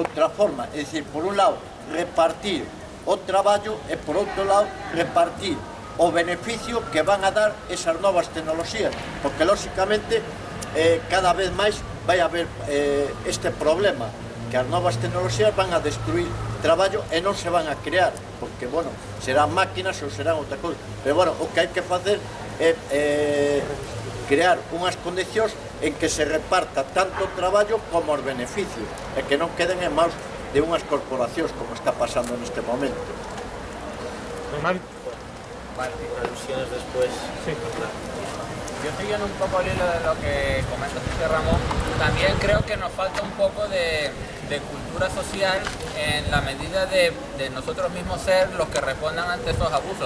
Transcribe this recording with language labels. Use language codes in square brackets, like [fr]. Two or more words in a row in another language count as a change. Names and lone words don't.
[gl] outra forma, é dicir, por un lado, repartir o traballo e por outro lado, repartir o beneficio que van a dar esas novas tecnoloxías, porque lóxicamente cada vez máis vai haber este problema, que as novas tecnoloxías van a destruir traballo e non se van a crear, porque, bueno, serán máquinas ou serán outra cousa, pero, bueno, o que hai que facer é crear unhas condicións en que se reparta tanto o traballo como os beneficios, e que non queden en maus de unhas corporacións, como está pasando neste momento. Normal. [es] Vale, alusiones después. Sí. Yo siguiendo un poco el hilo de lo que comenta Ramón, también creo que nos falta un poco de cultura social en la medida de nosotros mismos ser los que respondan ante esos abusos.